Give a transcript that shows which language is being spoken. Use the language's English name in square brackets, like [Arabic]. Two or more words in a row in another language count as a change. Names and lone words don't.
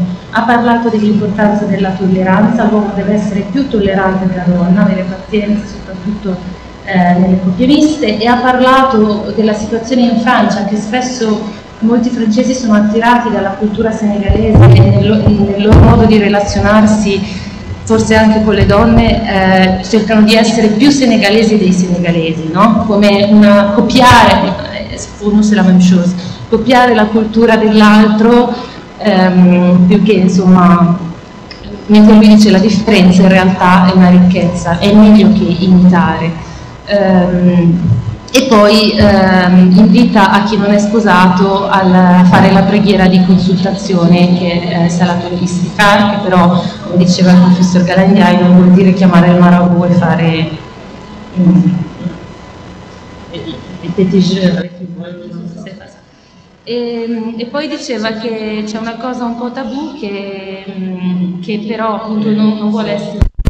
[Italian] Ha parlato dell'importanza della tolleranza: l'uomo deve essere più tollerante della donna, avere pazienza soprattutto nelle coppie miste, e ha parlato della situazione in Francia, che spesso molti francesi sono attirati dalla cultura senegalese e nel loro modo di relazionarsi, forse anche con le donne, cercano di essere più senegalesi dei senegalesi, no? Come copiare, [French] c'est la même chose, [Italian] copiare la cultura dell'altro, più che, insomma, mentre lui dice la differenza in realtà è una ricchezza, è meglio che imitare. E poi invita a chi non è sposato a fare la preghiera di consultazione, che è Salatul Istikhar, che però, come diceva il professor Galandiai, non vuol dire chiamare il Marabout e fare il [French] petit jeu avec lui. [Italian] E poi diceva che c'è una cosa un po' tabù che però appunto non vuole essere